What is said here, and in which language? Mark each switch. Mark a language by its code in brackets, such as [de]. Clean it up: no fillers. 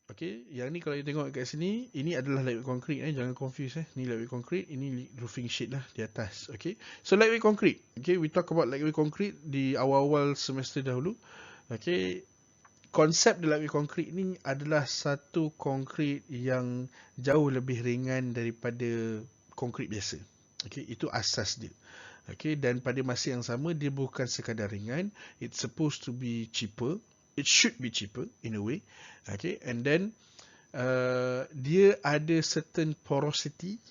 [ms] Okay, yang ni kalau you tengok kat sini, ini adalah lightweight concrete. Jangan confuse. Ni lightweight concrete, ini roofing sheet lah di atas. [en] Okay, so lightweight concrete. Okay, we talk about lightweight concrete [ms] di awal-awal semester dahulu. Okay, konsep lightweight concrete ni adalah satu konkrit yang jauh lebih ringan daripada konkrit biasa. Okay, itu asas dia. Okay, dan pada masa yang sama, dia bukan sekadar ringan. [en] It's supposed to be cheaper. It should be cheaper in a way. Okay, and then [ms] dia ada [en] certain porosity.